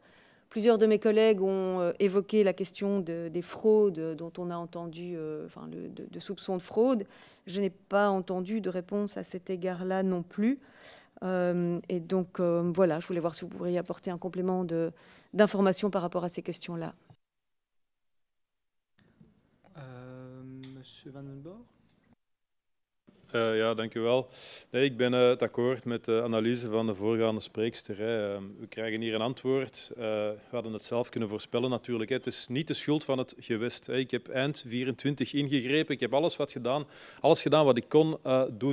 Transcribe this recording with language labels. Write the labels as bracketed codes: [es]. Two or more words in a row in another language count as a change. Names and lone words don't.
[fr] Plusieurs de mes collègues ont évoqué la question des fraudes dont on a entendu, de soupçons de fraude. Je n'ai pas entendu de réponse à cet égard-là non plus. Et donc, voilà, je voulais voir si vous pourriez apporter un complément d'information par rapport à ces questions-là. Monsieur Van den Borg. [nl] Ja, dank u wel. Nee, ik ben het akkoord met de analyse van de voorgaande spreekster. We krijgen hier een antwoord. We hadden het zelf kunnen voorspellen natuurlijk. Het is niet de schuld van het gewest. Ik heb eind 24 ingegrepen. Ik heb alles gedaan wat ik kon doen.